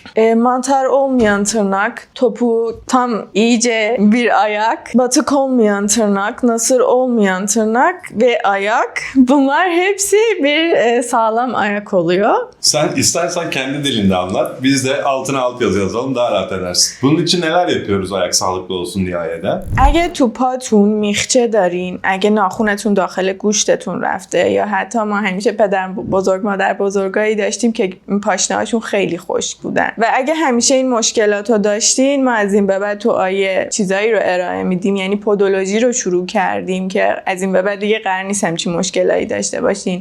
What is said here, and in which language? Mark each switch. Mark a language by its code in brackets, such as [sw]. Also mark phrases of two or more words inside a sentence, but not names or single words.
[tr] Mantar olmayan tırnak, topuğu tam iyice bir ayak, batık olmayan tırnak, nasır olmayan tırnak ve ayak. Bunlar hepsi bir sağlam ayak oluyor. Sen istersen kendi dilinde anlat. Biz de altına alt yazı yazalım, daha rahat edersin. Bunun için neler yapıyoruz ayak sağlıklı olsun diye ayda? [fa] اگه تو پاتون میخچه دارین، اگه ناخونتون داخل گوشتتون رفته یا حتی ما همیشه پدر بزرگ مادر بزرگایی داشتیم که پاشنه‌هاشون خیلی خشک بودن و اگه همیشه این مشکلات رو داشتین ما از این به بعد تو آیه چیزایی رو ارائه میدیم، یعنی پودولوژی رو شروع کردیم که از این به بعد دیگه قرار نیست همچین مشکلایی داشته باشین.